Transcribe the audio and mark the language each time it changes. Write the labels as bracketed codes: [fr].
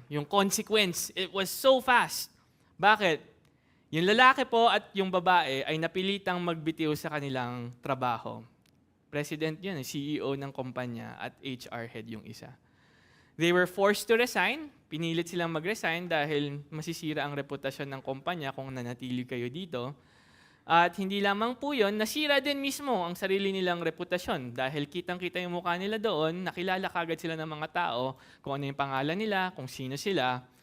[en] Yung consequence, it was so fast. [tl] Bakit? Yung lalaki po at yung babae ay napilitang magbitiw sa kanilang trabaho. President yun, CEO ng kumpanya at HR head yung isa. [en] They were forced to resign. [tl] Pinilit silang mag-resign dahil masisira ang reputasyon ng kumpanya kung nanatili kayo dito. At hindi lamang po yun, nasira din mismo ang sarili nilang reputasyon dahil kitang-kita yung mukha nila doon, nakilala kagad sila ng mga tao, kung ano yung pangalan nila, kung sino sila.